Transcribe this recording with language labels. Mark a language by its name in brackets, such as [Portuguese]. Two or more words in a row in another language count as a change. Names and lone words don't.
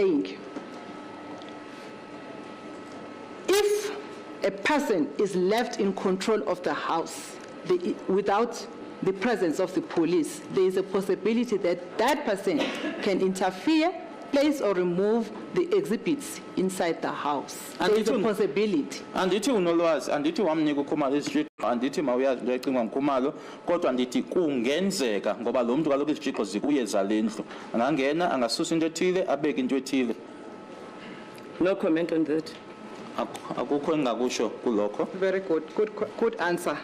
[English] I am saying if a person is left in control of the house without the presence of the police, there is a possibility that that person can interfere, place or remove the exhibits inside the house. And There is it a will- possibility. [Xhosa] Andithi unolwazi, andithi wamnika uKhumalo isitshixo, andithi mawuyazi into ecingwa nguKhumalo, kodwa ndithi kungenzeka ngoba lo muntu kaloku izitshixo zikuye zalendlu. Angangena angasusa into ethile abeke into ethile. [English] No comment on that. [Xhosa] Akukho engakusho kulokho. [English] Very good. Good answer.